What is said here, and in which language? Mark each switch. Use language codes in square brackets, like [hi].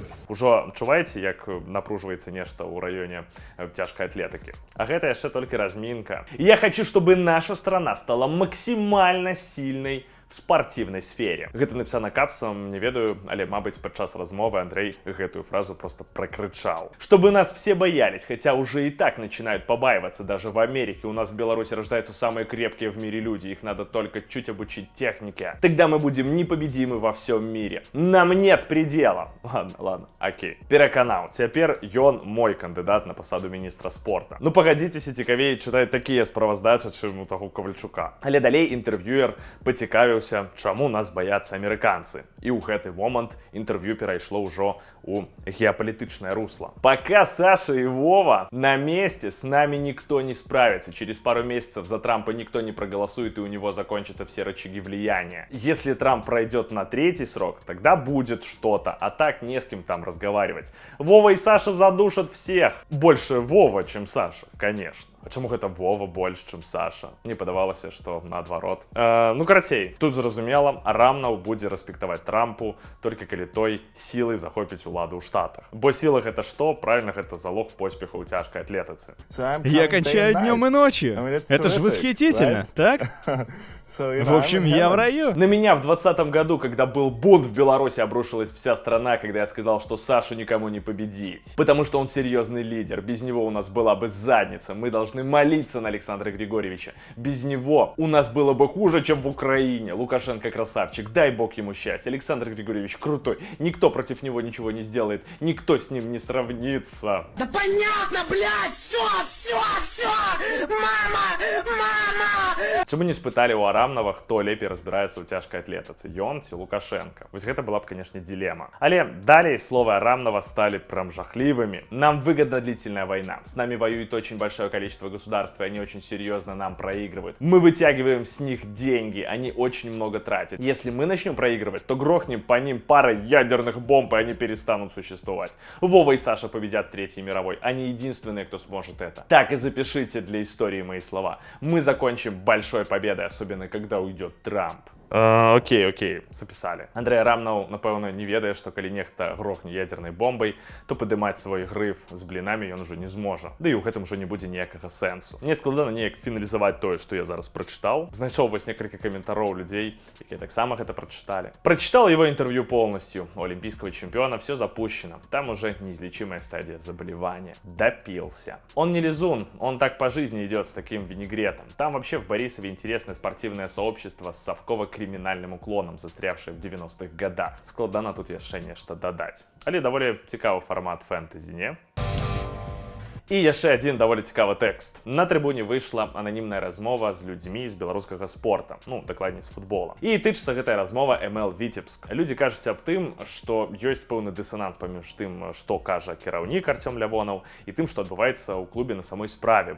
[be] Ужо адчуваеце, як напружваецца нешта ў раёне цяжкай атлетыкі. А гэта яшчэ толькі разминка. [ru] Я хочу, чтобы наша страна стала максимально сильной [be] в спартивнай сфере. Гэта написано капсом, не ведаю, але, мабыць, падчас размовы Андрей гэтую фразу просто прокричал. [ru] Чтобы нас все боялись, хотя уже и так начинают побаиваться. Даже в Америке у нас в Беларуси рождаются самые крепкие в мире люди. Их надо только чуть обучить технике. Тогда мы будем непобедимы во всем мире. Нам нет предела. Ладно, окей. Пераканаў. [be] Цяпер ён мой кандидат на посаду министра спорта. Ну, погодитесь, цікавей читать такие справаздачи, чым у того Ковальчука. Але далей інтэрв'юер пацікавіўся, чаму нас баяцца амерыканцы. І ў гэты момант інтэрв'ю перайшло ўжо у геополитичное русло. [ru] Пока Саша и Вова на месте, с нами никто не справится. Через пару месяцев за Трампа никто не проголосует, и у него закончатся все рычаги влияния. Если Трамп пройдет на 3-й срок, тогда будет что-то, а так не с кем там разговаривать. Вова и Саша задушат всех. Больше Вова, чем Саша, конечно. [be] Чаму гэта Вова больш, чым Саша? Мне падавалася, што наадварот. Ну, карацей, тут зразумела, Арамнаў будзе рэспектаваць Трампу толькі калі той сілай захопіць уладу ў Штатах. Бо сіла гэта што? Правильно, гэта залог поспеха ў цяжкай атлетыцы. [ru] Я кончаю днем и ночью. Это же восхитительно, так? В общем, я в раю. На меня в 2020 году, когда был бунт в Беларуси, обрушилась вся страна, когда я сказал, что Сашу никому не победить. Потому что он серьезный лидер. Без него у нас была бы задница. Мы должны молиться на Александра Григорьевича. Без него у нас было бы хуже, чем в Украине. Лукашенко красавчик, дай бог ему счастья. Александр Григорьевич крутой. Никто против него ничего не сделает. Никто с ним не сравнится. Да понятно, блядь, все, мама! [be] Чему не спытали у Арамнава, хто лепей разбираецца ў цяжкай атлетыцы, ён ці Лукашенко? Вось гэта была б, конечно, дилемма. Але далее словы Арамнава стали прям жахливыми. [ru] Нам выгодна длительная война. С нами воюет очень большое количество государств, и они очень серьезно нам проигрывают. Мы вытягиваем с них деньги, они очень много тратят. Если мы начнем проигрывать, то грохнем по ним парой ядерных бомб, и они перестанут существовать. Вова и Саша победят в Третьей мировой. Они единственные, кто сможет это. Так и запишите для истории мои слова. Мы закончим большой победой, особенно когда уйдет Трамп. Окей, записали. [be] Андрей Арамнаў, напэўна, не ведае, што калі нехта грохне ядернай бомбай, то падымаць свой грыф з блінамі ён ужо не зможа. Да і ў гэтым ужо не будзе ніякага сэнсу. Мне складана неяк фіналізаваць тое, што я зараз прачытаў. Знайшоў вось некалькі каментароў людзей, якія таксама гэта прачыталі. [ru] Прочитал его интервью полностью. У олимпийского чемпиона все запущено. Там уже неизлечимая стадия заболевания. Допился. Он не лизун, он так по жизни идет с таким винегретом. Там вообще в Борисове интересное спортивное сообщество с совково-криминальным уклоном, застрявшее в 90-х годах. [be] Складана тут яшчэ нешта дадаць. Але даволі цікавы фармат фэнтэзі, не? І яшчэ адзін даволі цікавы тэкст. На трыбуне выйшла ананімная размова з людзьмі з беларускага спорта, ну, дакладней з футбола. І тычыцца гэтая размова МЛ Віцебск. Людзі кажуць аб тым, што ёсць пэўны дысананс паміж тым, што кажа кіраўнік Артём Лявонаў, і тым, што адбываецца ў клубе на самой справе.